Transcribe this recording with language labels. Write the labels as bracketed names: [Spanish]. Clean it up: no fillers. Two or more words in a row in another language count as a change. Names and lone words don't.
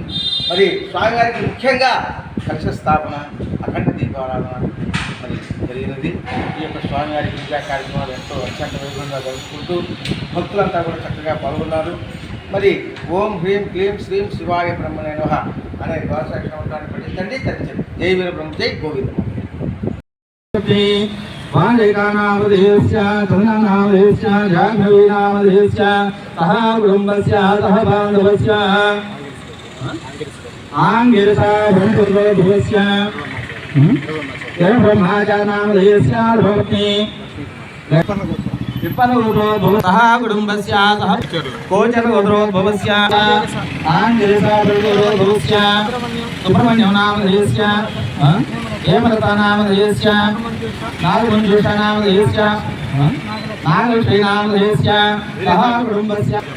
[Telugu] మరి స్వామివారికి ముఖ్యంగా కలశ స్థాపన, అఖండ దీపారాధన మరి జరిగినది. ఈ యొక్క స్వామివారి పూజా కార్యక్రమాలు ఎంతో అత్యంత వైభవంగా జరుపుకుంటూ భక్తులంతా కూడా చక్కగా పాల్గొన్నారు. మరి [Sanskrit] ॐ ह्रीं क्लीं श्रीं शिवाय ब्रह्मणे नमः [Telugu] అనే ద్వాదశాక్షర మంత్రాన్ని పఠించండి, తరించండి. జై వీరబ్రహ్మ, జై గోవిందం. [Sanskrit] वालिकानामधेयस्य तन्नामधेयस्य जाह्नवीनामधेयस्य सह कुटुम्बस्य सह बान्धवस्य आङ्गिरसा ब्रह्मपुत्रभुवस्य ब्रह्माचानामधेयस्य धर्मपत्नी विपन्नगोत्रोद्भवस्य कुटुम्बस्य सह कोचरगोत्रोद्भवस्य आङ्गिरसा ब्रह्मपुत्रभुवस्य सुब्रह्मण्यनामधेयस्य हेमलतानामधेयस्य नागमञ्जूषानामधेयस्य नागलक्ष्मीनामधेयस्य सह कुटुम्बस्य